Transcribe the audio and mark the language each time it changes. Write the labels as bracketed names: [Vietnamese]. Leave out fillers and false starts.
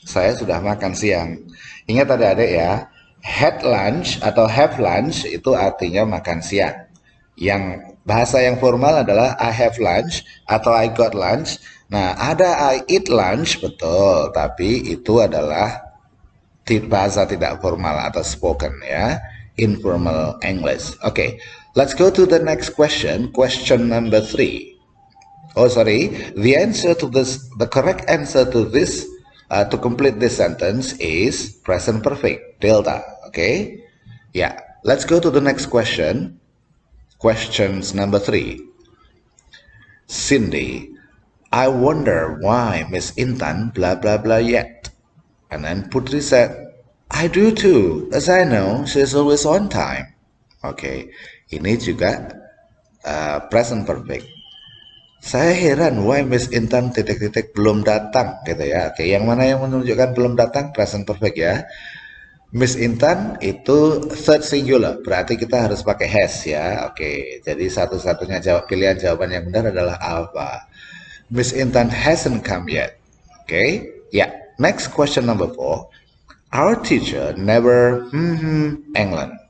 [Indonesian] Saya sudah makan siang. Ingat adik-adik ya, [English] had lunch [Indonesian] atau [English] have lunch [Indonesian] itu artinya makan siang. Yang bahasa yang formal adalah [English] I have lunch [Indonesian] atau [English] I got lunch. [Indonesian] Nah, ada [English] I eat lunch, [Indonesian] betul, tapi itu adalah bahasa tidak formal atau spoken ya, [English] informal English. Okay, let's go to the next question. Question number 3. The correct answer to this To complete this sentence is present perfect, delta. Okay? Yeah. Let's go to the next question. Questions number 3. Cindy, I wonder why Miss Intan blah blah blah yet. And then Putri said, I do too, as I know she's always on time. [Indonesian] Oke, ini juga present perfect. Saya heran why Miss Intan titik-titik belum datang gitu ya. Oke, yang mana yang menunjukkan belum datang? Present perfect ya. Miss Intan itu third singular, berarti kita harus pakai has ya. Oke, jadi satu-satunya pilihan jawaban yang benar adalah alpha. [English] Miss Intan hasn't come yet. Okay, yeah. Next question number 4. Our teacher never England.